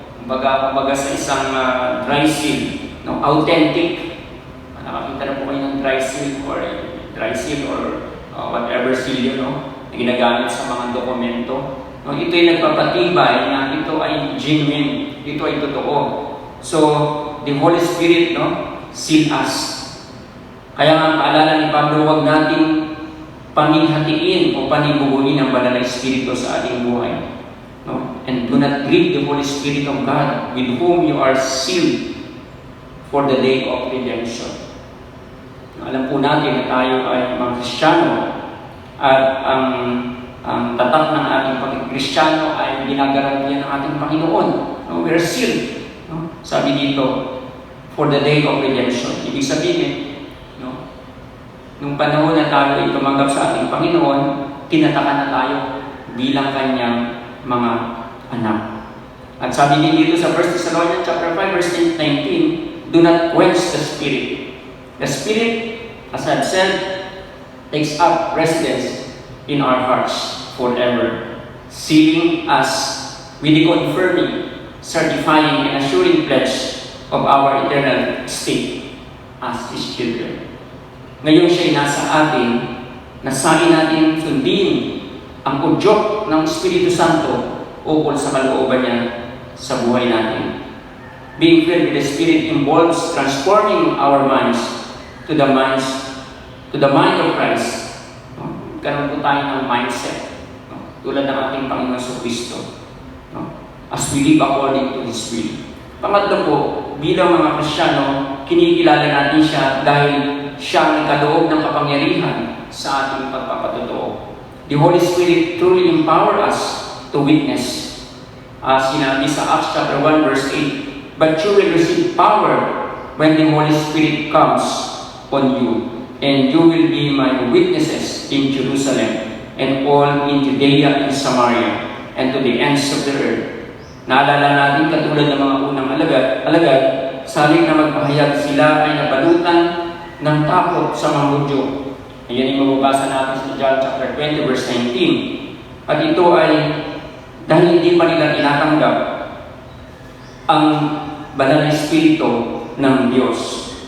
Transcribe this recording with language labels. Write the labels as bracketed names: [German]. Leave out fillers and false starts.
[Filipino] Kumbaga sa isang dry seal, no? Authentic. Nakakita na po kayo ng dry seal or whatever seal yun, no? Na ginagamit sa mga dokumento. No, ito ay nagpapatibay na ito ay genuine, ito ay totoo. [English] So, the Holy Spirit, no, seal us. [Filipino] Kaya nga, paalala ni Pablo, huwag nating pamilhatiin o panibubuhin ang Banal na Espiritu sa ating buhay. No? [English] And do not grieve the Holy Spirit of God, with whom you are sealed for the day of redemption. [Filipino] Alam po natin na tayo ay mga Kristiyano at ang tatak ng ating pagkikristyano ay ginagarantiyan ng ating Panginoon. [English] No? We are sealed. No? Sabi dito, for the day of redemption. [Filipino] Ibig sabihin, no? Nung panahon na tayo ay tumanggap sa ating Panginoon, tinatakan na tayo bilang Kanyang mga anak. At sabi din dito sa [English] 1 Thessalonians chapter 5, verse 19, do not quench the Spirit. The Spirit, as I've said, takes up residence in our hearts forever, sealing us with the confirming, certifying, and assuring pledge of our eternal state as His children. [Filipino] Ngayon siya'y nasa atin, nasain natin sundin ang udyok ng Espiritu Santo ukol sa kalooban niya sa buhay natin. [English] Being filled with the Spirit involves transforming our minds to the mind of Christ. [Filipino] Karoon po tayo ng mindset, no? Tulad ng ating Panginoon Kristo, no? [English] As we live according to His will. [Filipino] Pangatlo po, bilang mga Kristiyano, kinikilala natin siya dahil siya ang nagkaloob ng kapangyarihan sa ating pagpapatotoo. [English] The Holy Spirit truly empower us to witness. [Filipino] Sinabi sa [English] Acts chapter 1 verse 8, but you will receive power when the Holy Spirit comes on you. And you will be my witnesses in Jerusalem and all in Judea and Samaria and to the ends of the earth. [Filipino] Naalala natin katulad ng mga unang alagad, saling na magpahayag sila ay nabalutan ng takot sa mga Hudyo. Ayan yung mababasa natin sa John chapter 20 verse 19. At ito ay dahil hindi pa nila tinatanggap ang Banal na Espiritu ng Diyos.